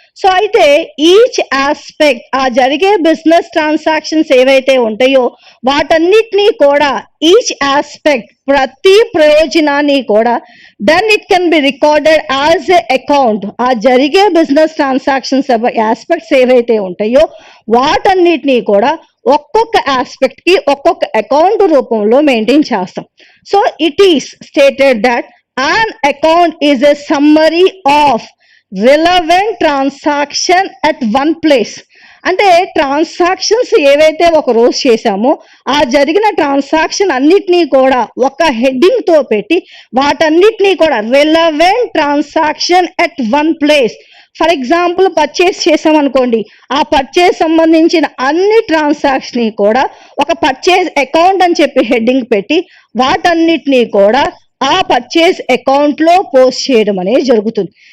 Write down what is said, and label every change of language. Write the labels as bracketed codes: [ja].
[te] So అయితే each aspect, ఆ జరిగే బిజినెస్ ట్రాన్సాక్షన్స్ ఏవైతే ఉంటాయో వాటన్నిటినీ కూడా ఈచ్ ఆస్పెక్ట్, ప్రతి ప్రయోజనాన్ని కూడా [en] Then it can be recorded as a account. [te] ఆ జరిగే బిజినెస్ ట్రాన్సాక్షన్స్ ఆస్పెక్ట్స్ ఏవైతే ఉంటాయో వాటన్నిటినీ కూడా ఒక్కొక్క ఆస్పెక్ట్ కి ఒక్కొక్క అకౌంట్ రూపంలో మెయింటైన్ చేస్తాం. [en] So it is stated that an account is a summary of relevant transaction at one place. [te] అంటే ట్రాన్సాక్షన్స్ ఏవైతే ఒక రోజు చేశామో ఆ జరిగిన ట్రాన్సాక్షన్ అన్నిటినీ కూడా ఒక హెడ్డింగ్ తో పెట్టి వాటన్నిటినీ కూడా [en] Relevant transaction at one place. [te] For example purchase చేసాం అనుకోండి, ఆ పర్చేస్ సంబంధించిన అన్ని ట్రాన్సాక్షన్ కూడా ఒక పర్చేస్ అకౌంట్ అని చెప్పి హెడ్డింగ్ పెట్టి వాటన్నిటినీ కూడా ఆ పర్చేస్ అకౌంట్ లో పోస్ట్ చేయడం అనేది జరుగుతుంది.